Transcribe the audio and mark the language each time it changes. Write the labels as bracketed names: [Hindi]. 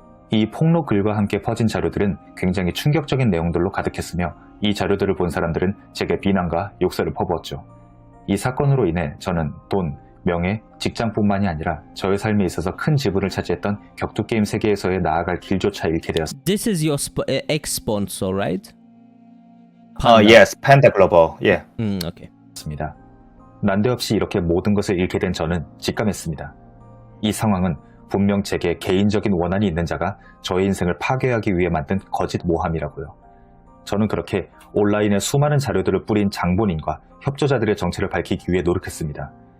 [Korean] 이 폭로 글과 함께 퍼진 자료들은 굉장히 충격적인 내용들로 가득했으며 이 자료들을 본 사람들은 제게 비난과 욕설을 퍼부었죠. 이 사건으로 인해 저는 돈, 명예, 직장뿐만이 아니라 저의 삶에 있어서 큰 지분을 차지했던 격투 게임 세계에서의 나아갈 길조차 잃게 되었습니다. [English] This is your ex-sponsor, right? Yes, Panda Global. Yeah. Okay. [Korean] 난데없이 이렇게 모든 것을 잃게 된 저는 직감했습니다. 이 상황은 분명 제게 개인적인 원한이 있는 자가 저의 인생을 파괴하기 위해 만든 거짓 모함이라고요. 저는 그렇게 온라인에 수많은 자료들을 뿌린 장본인과 협조자들의 정체를 밝히기 위해 노력했습니다.